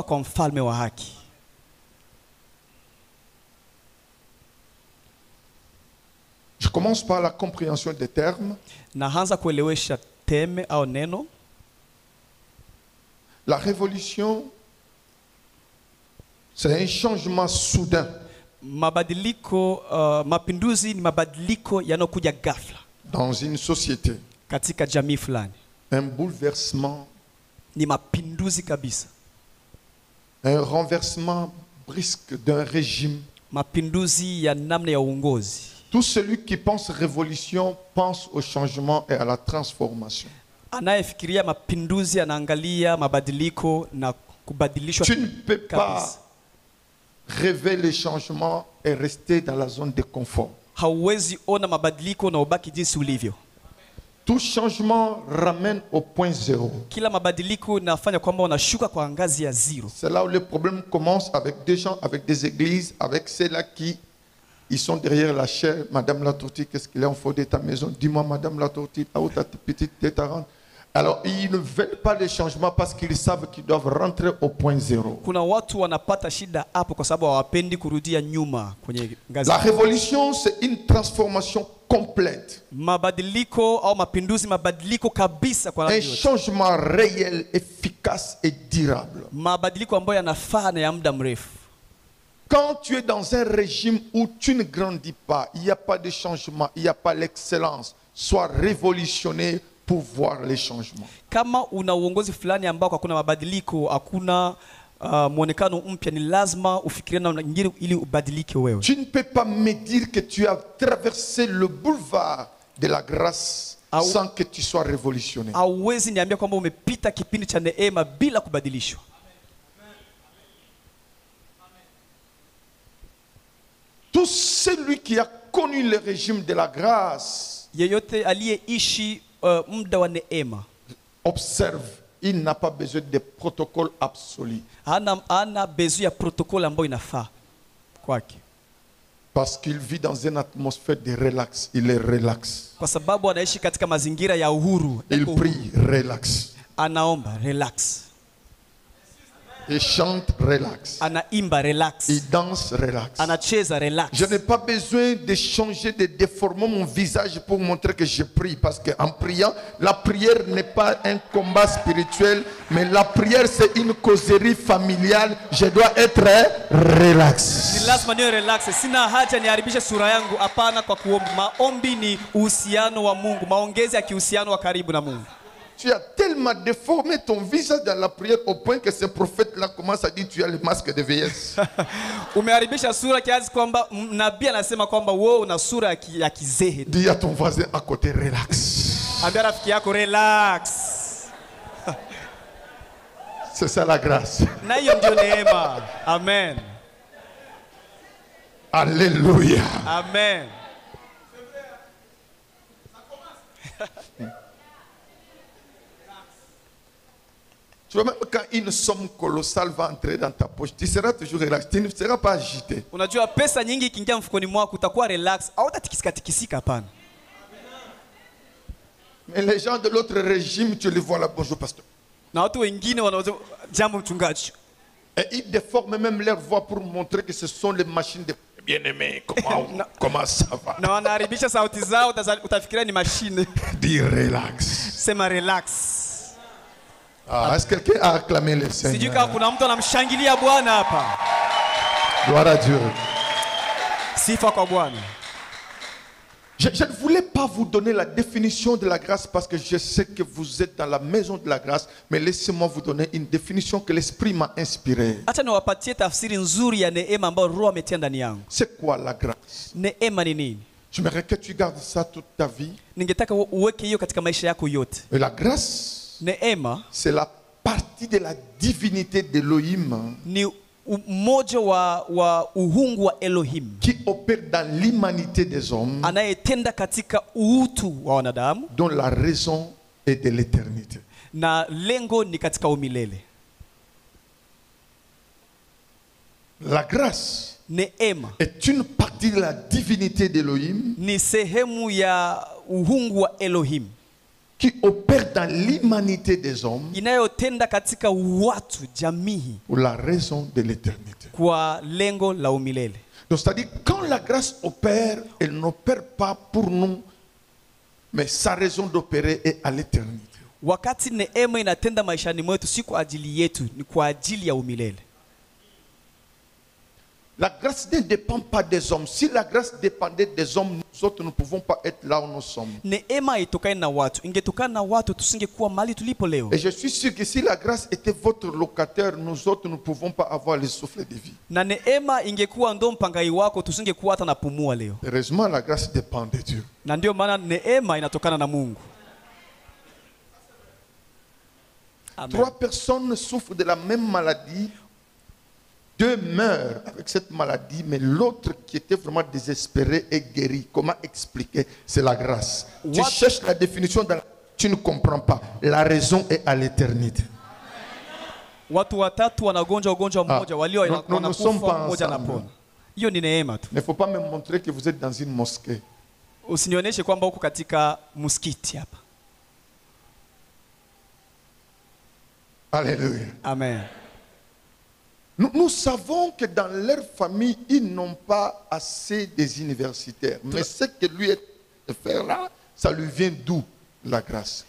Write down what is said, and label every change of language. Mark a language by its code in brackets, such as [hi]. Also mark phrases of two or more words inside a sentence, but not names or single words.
[fr] Je commence par la compréhension des termes. La révolution, c'est un changement soudain. [sw] Mapinduzi ni mabadiliko yanokuja ghafla. [fr] Dans une société. [sw] katika jamii fulani. [fr] Un bouleversement, [sw] Ni mapinduzi kabisa. [fr] un renversement brusque d'un régime. [sw] Mapinduzi ya namna ya uongozi. [fr] Tout celui qui pense révolution pense au changement et à la transformation. [sw] Anayefikiria mapinduzi anaangalia mabadiliko na kubadilishwa [fr] Tu ne peux pas [sw] kabisa. [fr] rêver les changements et rester dans la zone de confort. [sw] Hauwezi ona mabadiliko na ubaki jinsi ulivyo. [fr] Tout changement ramène au point zéro. [sw] Kila mabadiliko inafanya kwamba unashuka kwa ngazi ya zero. [fr] C'est là où le problème commence avec des gens, avec des églises, avec ceux-là qui ils sont derrière la chair. Madame la tortille, qu'est-ce qu'il y a en fond de ta maison? Dis-moi, Madame la tortille, là où ta petite tête rentre. Alors, ils ne veulent pas les changements parce qu'ils savent qu'ils doivent rentrer au point zéro. [sw] Kuna watu wanapata shida hapo kwa sababu hawapendi kurudia nyuma kwenye ngazi. [fr] La révolution, c'est une transformation complète. [sw] Mabadiliko au mapinduzi, mabadiliko kabisa kwa [fr] Un [sw] namna yote. [fr] changement réel, efficace et durable. [sw] Mabadiliko ambayo yanafaa na ya muda mrefu. [fr] Quand tu es dans un régime où tu ne grandis pas, il n'y a pas de changement, il n'y a pas l'excellence, sois révolutionné pour voir les changements. [sw] Kama una uongozi fulani ambao hakuna mabadiliko, hakuna muonekano mpya, ni lazima ufikirie na nyingine ili ubadilike wewe. [fr] Tu ne peux pas me dire que tu as traversé le boulevard de la grâce sans que tu sois révolutionné. [sw] Hauwezi niambia kwamba umepita kipindi cha neema bila kubadilishwa. [fr] Tout celui qui a connu le régime de la grâce, [sw] Yeyote aliyeishi muda wa neema, [fr] observe, il n'a pas besoin de protocole absolu. [sw] hana besoin ya protokoli ambayo inafaa kwake. [fr] Parce qu'il vit dans une atmosphère de relax. Il est relax. [sw] Kwa sababu anaishi katika mazingira ya uhuru. [fr] Il prie relax. [sw] Anaomba relax. [fr] Il chante relax. [sw] Anaimba relax. [fr] Il danse relax. [sw] Anacheza relax. [fr] Je n'ai pas besoin de changer, de déformer mon visage pour montrer que je prie. Parce qu'en priant, la prière n'est pas un combat spirituel, mais la prière c'est une causerie familiale. Je dois être relax. [sw] Ni lazima niwe relax. Sina haja niharibishe sura yangu, hapana kwa kuomba. Maombi ni uhusiano wa Mungu, maongezi ya kihusiano wa karibu na Mungu. [fr] Tu as tellement déformé ton visage dans la prière au point que ce prophète-là commence à dire tu as le masque de vieillesse. [sw] Umeharibisha sura kiasi kwamba nabii anasema kwamba wewe una sura ya kizehe. [fr] Dis à ton voisin à côté relax. [sw] Ambia rafiki yako relax. [fr] C'est ça la grâce. [sw] Na hiyo ndio neema. [fr] Amen. Alléluia. Amen. Tu vois, même quand une somme colossale va entrer dans ta poche, tu seras toujours relax. Tu ne seras pas agité. [sw] Unajua pesa nyingi ikiingia mfukoni mwako utakuwa relax, au utatikisika hapana. [fr] Mais les gens de l'autre régime, tu les vois là, bonjour pasteur. [sw] Na watu wengine wanaweza jambo mchungaji. [fr] Et ils déforment même leur voix pour montrer que ce sont les machines de bien-aimés. Comment ça va? [sw] Na wanaharibisha sauti zao, utafikiria ni mashine. [fr] Dis relax. [sw] Sema relax. [fr] Ah, est-ce que quelqu'un a acclamé le Seigneur? [sw] Sijui kama kuna mtu anamshangilia Bwana hapa. [fr] Gloire à Dieu. [sw] Sifa kwa Bwana. [fr] Je ne voulais pas vous donner la définition de la grâce parce que je sais que vous êtes dans la maison de la grâce, mais laissez-moi vous donner une définition que l'Esprit m'a inspirée. [sw] Acha niwapatie tafsiri nzuri ya neema ambayo Roho ametia ndani yangu. [fr] C'est quoi la grâce? [sw] Neema ni nini? [fr] J'aimerais que tu gardes ça toute ta vie. [sw] Ningetaka uweke hiyo katika maisha yako yote. [fr] Et la grâce, [sw] Neema [fr] c'est la partie de la divinité d'Elohim [sw] ni mmoja wa uhungu wa Elohim [fr] qui opère dans l'humanité des hommes, [sw] anayetenda katika uutu wa wanadamu, [fr] dont la raison est de l'éternité. [sw] na lengo ni katika umilele. [fr] La grâce [sw] Neema [fr] est une partie de la divinité d'Elohim [sw] ni sehemu ya uhungu wa Elohim [fr] qui opère dans l'humanité des hommes [sw] inayotenda katika watu, jamii, [fr] pour la raison de l'éternité. [sw] kwa lengo la umilele. [fr] Donc c'est-à-dire quand la grâce opère, elle n'opère pas pour nous, mais sa raison d'opérer est à l'éternité. [sw] Wakati neema inatenda maishani mwetu, si kwa ajili yetu, ni kwa ajili ya umilele. [fr] La grâce ne dépend pas des hommes. Si la grâce dépendait des hommes, nous autres ne pouvons pas être là où nous sommes. [sw] Neema haitokani na watu. Ingetokana na watu tusingekuwa mahali tulipo leo. [fr] Et je suis sûr que si la grâce était votre locataire, nous autres ne pouvons pas avoir le souffle de vie. [sw] Na neema ingekuwa ndo mpangai wako tusingekuwa hata napumua leo. [fr] Heureusement, la grâce dépend de Dieu. [sw] Na ndio maana neema inatokana na Mungu. [fr] Amen. 3 personnes souffrent de la même maladie. 2 meurent avec cette maladie, mais l'autre qui était vraiment désespéré est guéri. Comment expliquer? C'est la grâce. Tu cherches la définition, tu ne comprends pas. La raison est à l'éternité. [sw] Watu watatu wanagonjwa ugonjwa mmoja, walio wanakufa mmoja anapona. Hiyo ni neema tu. [fr] Il ne faut pas me montrer que vous êtes dans une mosquée. [sw] Usinionyeshe kwamba uko katika msikiti hapa. [fr] Alléluia. Amen. Nous savons que dans leur famille, ils n'ont pas assez des universitaires. Mais ce que lui est de faire là, ça lui vient d'où? La grâce.